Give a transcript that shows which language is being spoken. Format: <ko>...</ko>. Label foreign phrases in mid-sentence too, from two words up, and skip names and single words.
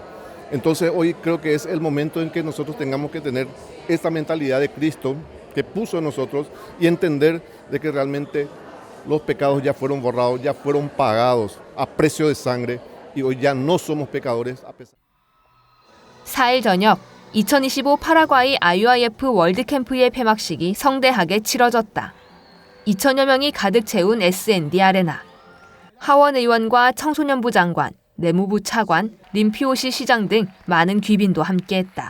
<es>Entonces hoy creo que es el momento en que nosotros tengamos que tener esta mentalidad de Cristo que puso en nosotros y entender de que realmente los pecados ya fueron borrados, ya fueron pagados a precio de sangre y hoy ya no somos pecadores a pesar.</es> <ko>4일 저녁 2025 파라과이 IUIF 월드캠프의 폐막식이 성대하게 치러졌다. 2천여 명이 가득 채운 S&D 아레나. 하원 의원과 청소년부 장관, 내무부 차관, 림피오시 시장 등 많은 귀빈도 함께했다.</ko>